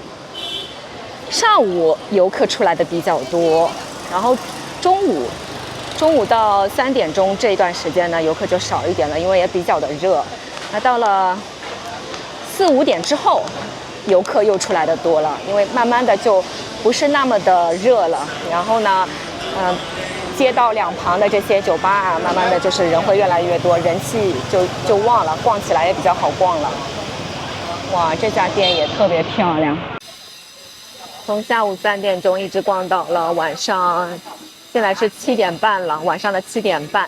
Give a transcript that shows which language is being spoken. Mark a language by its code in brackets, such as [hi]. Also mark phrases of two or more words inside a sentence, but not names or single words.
[zh] 上午游客出來的比較多，然後中午中午到3點鐘這一段時間呢，遊客就少一點了，因為也比較的熱。那到了4、5點之後，遊客又出來的多了，因為慢慢的就不是那麼的熱了。然後呢，街道两旁的這些酒吧啊，慢慢的就是人会越來越多，人氣就旺了，逛起來也比較好逛了。哇，這家店也特別漂亮。從下午3點鐘一直逛到了晚上，現在是7點半了，晚上的7點半。